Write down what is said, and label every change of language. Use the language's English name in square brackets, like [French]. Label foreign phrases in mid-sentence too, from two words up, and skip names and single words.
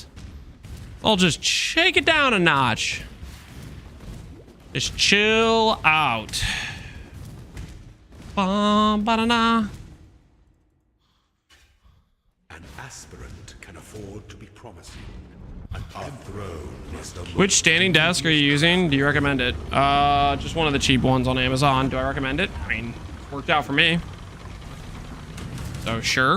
[English] I'll just shake it down a notch. Just chill out. Ba-da-na. An aspirant can afford to be promising. An throne is the Which standing desk are you using? Do you recommend it? Just one of the cheap ones on Amazon. Do I recommend it? I mean, worked out for me. So sure.